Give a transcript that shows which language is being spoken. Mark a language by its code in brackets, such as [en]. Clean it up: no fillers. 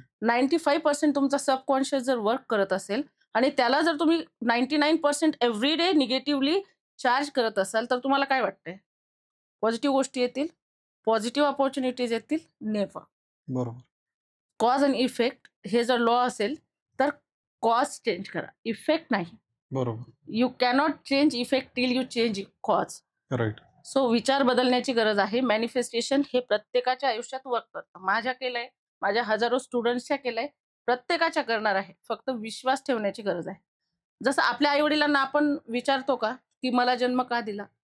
[mr] 95% तुमचा सबकॉन्शियस जर वर्क करत असेल आणि त्याला जर तुम्ही 99% [en] every day negatively charge [mr] करत असाल, तर तुम्हाला काय वाटतंय? पॉझिटिव्ह गोष्टी येतील, पॉझिटिव्ह अपॉर्च्युनिटीज येतील? [en] Never. [mr] बरोबर. कॉज आणि इफेक्ट हे जर लॉ असेल तर कॉज चेंज करा, इफेक्ट नाही. बरोबर. [en] You cannot change effect till you change cause. Right. [mr] So विचार बदलण्याची गरज आहे. मॅनिफेस्टेशन हे प्रत्येकाच्या आयुष्यात वर्क करतं. माझ्या केलंय, माझ्या हजारो स्टुडंट्सच्या केलंय, प्रत्येकाच्या करणार आहे. फक्त विश्वास ठेवण्याची गरज आहे. जसं आपल्या आई वडिलांना आपण विचारतो का की मला जन्म का दिला?